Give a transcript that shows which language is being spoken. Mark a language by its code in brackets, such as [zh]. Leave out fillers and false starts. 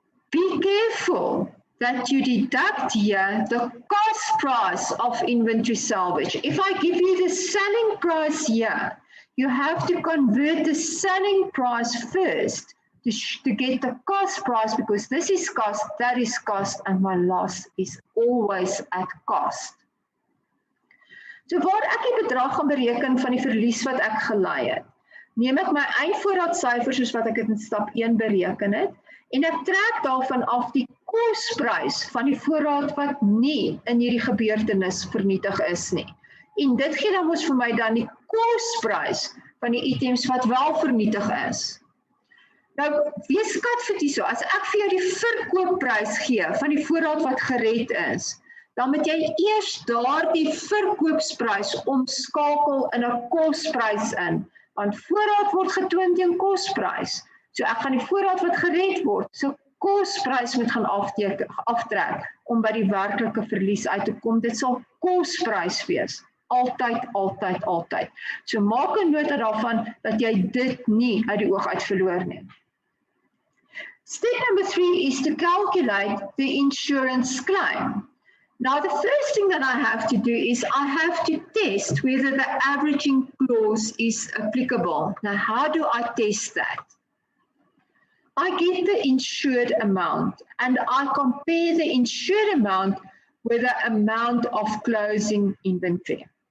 [en] Be careful that you deduct here the cost price of inventory salvage. If I give you the selling price here, you have to convert the selling price first to get the cost price because this is cost, that is cost, and my loss is always at cost. [af] So waar ek die bedrag gaan bereken van die verlies wat ek gelei het, neem ek my eindvoorraadsyfer soos wat ek dit in stap 1 bereken het, en ek trek daarvan af die kosprys van die voorraad wat nie in hierdie gebeurtenis vernietig is nie. En dit gee dan ons vir my dan die kosprys van die items wat wel vernietig is. Nou, wees skatvoet hierso, as ek vir jou die verkoopprys gee van die voorraad wat gered is, dan moet jy eers daardie verkoopsprys omskakel in 'n kosprys in, want voorraad word getoon teen kosprys. So ek gaan die voorraad wat gered word, so kosprys moet gaan aftrek om by die werklike verlies uit te kom. Dit sal kosprys wees. Altyd, altyd, altyd. So maak 'n nota daarvan dat jy dit nie uit die oog uit verloor nie. [en] Step number 3 is to calculate the insurance claim. Now, the first thing that I have to do is I have to test whether the averaging clause is applicable. Now, how do I test that? I get the insured amount and I compare the insured amount with the amount of closing inventory.